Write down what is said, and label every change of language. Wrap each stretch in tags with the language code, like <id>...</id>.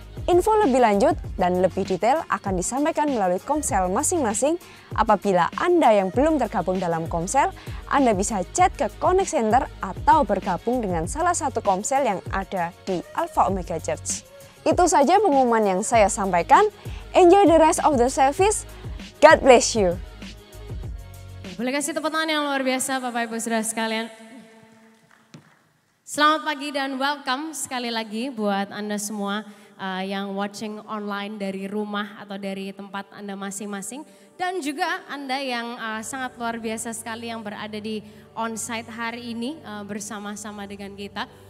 <id>Info lebih lanjut dan lebih detail akan disampaikan melalui komsel masing-masing. Apabila Anda yang belum tergabung dalam komsel, Anda bisa chat ke Connect Center atau bergabung dengan salah satu komsel yang ada di Alpha Omega Church. Itu saja pengumuman yang saya sampaikan.</id> <en>Enjoy the rest of the service. God bless you.</en> <id>Boleh kasih tepuk tangan yang luar biasa Bapak Ibu Saudara sekalian. Selamat pagi dan welcome sekali lagi buat Anda semua yang</id> <en>watching online</en> <id>dari rumah atau dari tempat Anda masing-masing. Dan juga Anda yang sangat luar biasa sekali yang berada di onsite hari ini bersama-sama dengan kita.</id>